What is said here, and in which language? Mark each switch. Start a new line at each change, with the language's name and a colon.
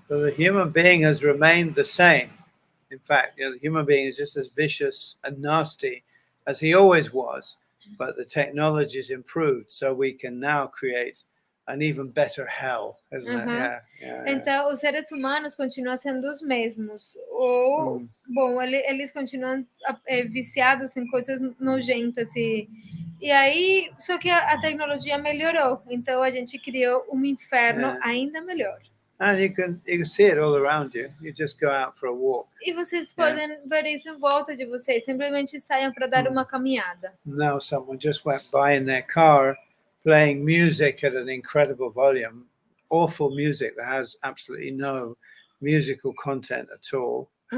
English: So the human being has remained the same. In fact, you know, the human being is just as vicious and nasty as he always was, but the technology is improved, so we can now create an even better hell, isn't it? Yeah.
Portuguese: Então, os seres humanos continuam sendo os mesmos. Ou, bom, eles continuam viciados em coisas nojentas. E aí, só que a tecnologia melhorou. Então, a gente criou um inferno ainda melhor.
English: And you can see it all around you. You just go out for a walk.
Portuguese: E vocês podem ver isso em volta de vocês. Simplesmente saiam para dar uma caminhada.
English: Now someone just went by in their car playing music at an incredible volume. Awful music that has absolutely no musical content at all.